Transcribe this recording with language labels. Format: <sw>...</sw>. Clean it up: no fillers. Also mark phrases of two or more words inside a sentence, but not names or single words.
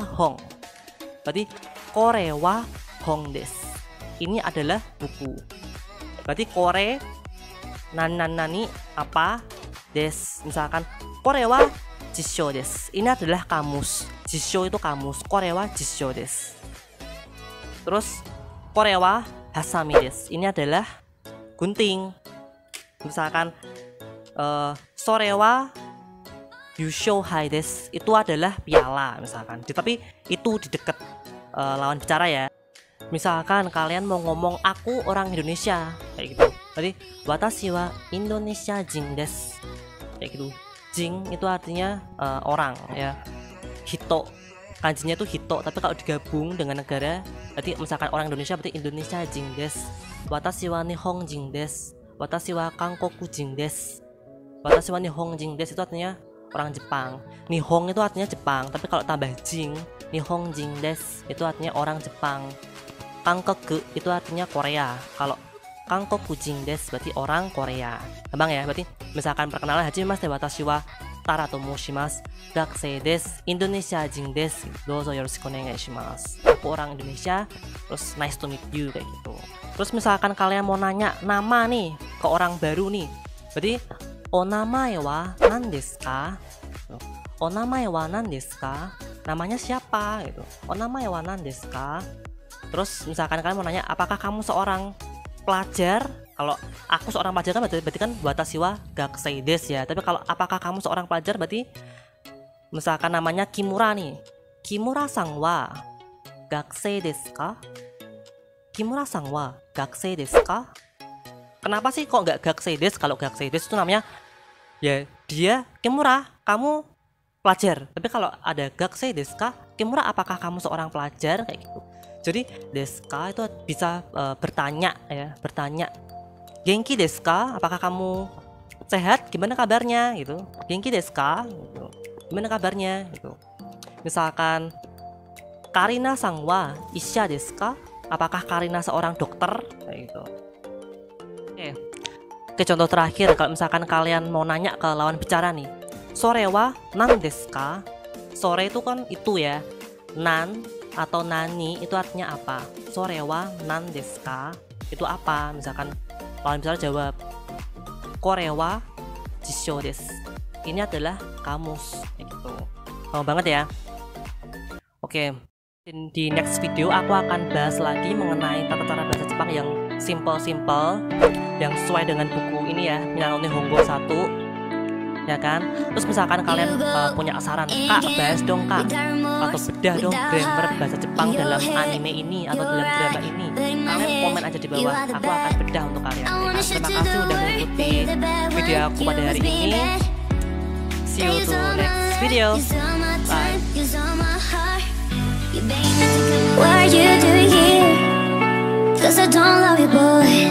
<id>Hong.</id> <ja>Berarti これは本です.</ja> <id>Ini adalah buku. Berarti</id> <ja>これ何</ja> <id>apa des.</id> <ja>Misalkan これは辞書です.</ja> <id>Ini adalah kamus. Jissho itu kamus.</id> <ja>これは辞書です. Terus これははさみです.</ja> <id>Ini adalah gunting.</id> <ja>Misalkan それは優勝杯です.</ja> <id>Itu adalah piala misalkan. Tapi itu di dekat lawan bicara ya. Misalkan kalian mau ngomong aku orang Indonesia kayak gitu.</id> <ja>Berarti 私はインドネシア人です.</ja> <id>Kayak gitu. Jin itu artinya orang ya. Hito, kanjinya itu hito, tapi kalau digabung dengan negara, berarti misalkan orang Indonesia berarti</id> <ja>インドネシア人です. 私は日本人です. 私は韓国人です. 私は日本人です</ja> <id>itu artinya orang Jepang. Nihon itu artinya Jepang, tapi kalau tambah jin,</id> <ja>日本人です</ja> <id>itu artinya orang Jepang. Kankoku itu artinya Korea. Kalau</id> <ja>韓国人です</ja> <id>berarti orang Korea. Gampang ya, berarti misalkan perkenalan</id> <ja>はじめまして私はTaraと申します. 学生です。インドネシア人です。どうぞよろしくお願いします.</ja> <id>Aku orang Indonesia. Terus</id> <en>nice to meet you</en> <id>kayak gitu. Terus misalkan kalian mau nanya nama nih ke orang baru nih.</id> <ja>Berarti お名前は何ですか? お名前は何ですか?</ja> <id>Namanya siapa gitu.</id> <ja>お名前は何ですか?</ja> <id>Terus misalkan kalian mau nanya apakah kamu seorang pelajar? Kalau aku seorang pelajar kan berarti kan</id> <ja>私は学生です</ja> <id>ya. Tapi kalau apakah kamu seorang pelajar berarti misalkan namanya Kimura nih.</id> <ja>Kimuraさんは学生ですか? Kimuraさんは学生ですか?</ja> <id>Kenapa sih kok nggak</id> <ja>学生です?</ja> <id>Kalau</id> <ja>学生です</ja> <id>itu namanya ya dia Kimura, kamu pelajar. Tapi kalau ada</id> <ja>学生ですか?</ja> <id>Kimura, apakah kamu seorang pelajar kayak gitu. Jadi</id> <ja>ですか</ja> <id>itu bisa bertanya ya, bertanya.</id> <ja>元気ですか?</ja> <id>Apakah kamu sehat? Gimana kabarnya gitu.</id> <ja>元気ですか?</ja> <id>Gitu. Gimana kabarnya gitu.</id> <ja>Misalkan Karinaさんは医者ですか?</ja> <id>Apakah Karina seorang dokter kayak gitu. Oke, contoh terakhir, kalau misalkan kalian mau nanya ke lawan bicara nih.</id> <ja>それは何ですか?</ja> <id>Sore itu kan itu ya. Nan atau nani itu artinya apa?</id> <ja>それは何ですか?</ja> <id>Itu apa? Misalkan lawan bicara jawab</id> <ja>これは辞書です.</ja> <id>Ini adalah kamus gitu. Gampang banget ya. Oke, di</id> <en>next video</en> <id>aku akan bahas lagi mengenai tata cara bahasa Jepang yang simple-simple, yang sesuai dengan buku ini ya, Minano Nihongo 1 ya kan. Terus misalkan kalian punya saran, Kak bahas dong Kak, atau bedah dong grammar bahasa Jepang dalam anime ini atau dalam drama ini, kalian komen aja di bawah, aku akan bedah untuk kalian. Terima kasih udah mengikuti video aku pada hari ini.</id> <en>See See you to next video. Bye. What are you doing here? 'Cause I don't love you, boy.</en>